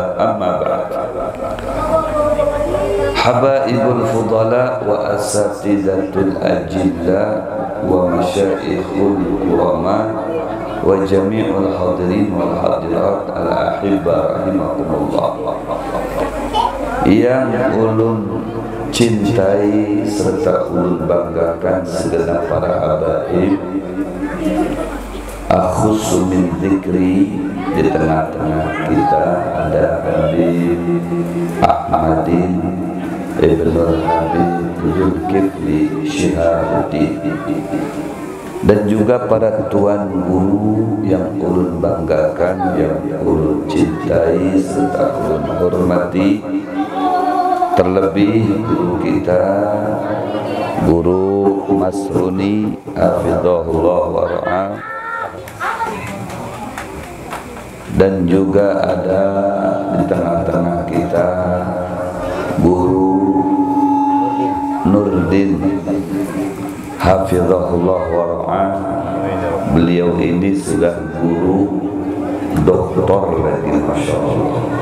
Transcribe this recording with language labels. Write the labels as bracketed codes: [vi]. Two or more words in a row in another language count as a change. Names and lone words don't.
[ar] أما بعد، حبائب الفضلاء وأساتذة الأجلاء ومشايخ الكرماء وجميع الحاضرين والحاضرات الأحبة رحمكم الله, [bjn] yang ulun cintai serta ulun banggakan segenap para habaib, [ar] أخص من ذكري, [bjn] di tengah-tengah kita ada Habib Ahmadin Ibnul Habib Zulkifli Syihabuddin, dan juga para tuan guru yang ulun banggakan, yang ulun cintai serta ulun hormati, terlebih guru kita, Guru Mas Runi [ar] حفظه الله ورعاه, [bjn] dan juga ada di tengah-tengah kita Guru Nurdin [ar] حفظه الله ورعاه. [bjn] Beliau ini sudah guru doktor lagi, [ar] ما شاء الله.